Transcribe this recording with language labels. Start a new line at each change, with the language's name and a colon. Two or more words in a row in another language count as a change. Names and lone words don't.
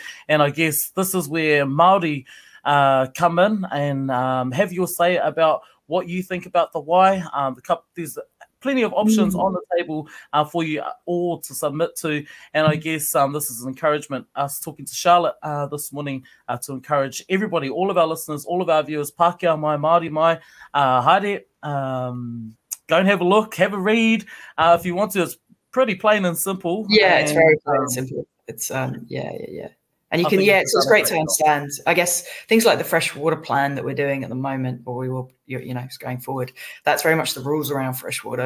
English: And I guess this is where Māori come in and have your say about what you think about the why. There's plenty of options on the table for you all to submit to. And I guess this is an encouragement, us talking to Charlotte this morning, to encourage everybody, all of our listeners, all of our viewers,
Māori: Pākehā mai, Māori mai, haere,
English: go and have a look, have a read if you want to. It's pretty plain and simple. Yeah, it's very plain and simple. It's yeah. And you can, it's great to understand. I guess things like the freshwater plan that we're doing at the moment, or we will, going forward, that's very much the rules around freshwater.